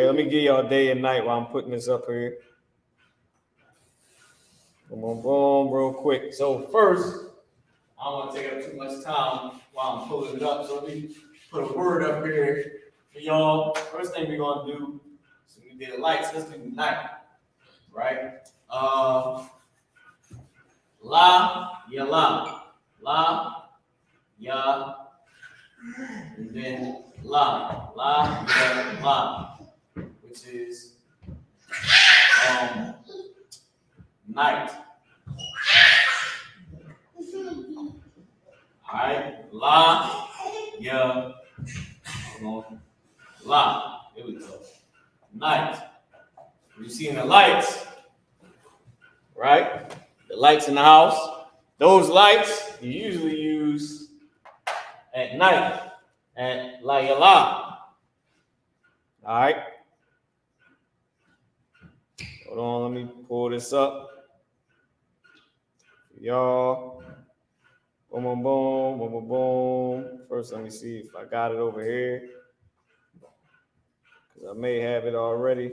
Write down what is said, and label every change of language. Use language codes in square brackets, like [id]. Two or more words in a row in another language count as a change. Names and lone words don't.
[en] Let me give y'all day and night while I'm putting this up here. Boom, boom, boom, real quick. So first, I don't want to take up too much time while I'm pulling it up. So let me put a word up here for y'all. First thing we're gonna do, so we did lights, let's do night. Right? [ar] La, ya la. La, ya, and then la. La, ya, la. [en] Which is night. All right, [ar] la, ya, la. [en] Here we go. Night. You see the lights, right? The lights in the house. Those lights you usually use at night at [ar] la ya la. [en] All right. Hold on, let me pull this up. Y'all. Boom, boom, boom, boom, boom, boom. First, let me see if I got it over here. Because I may have it already.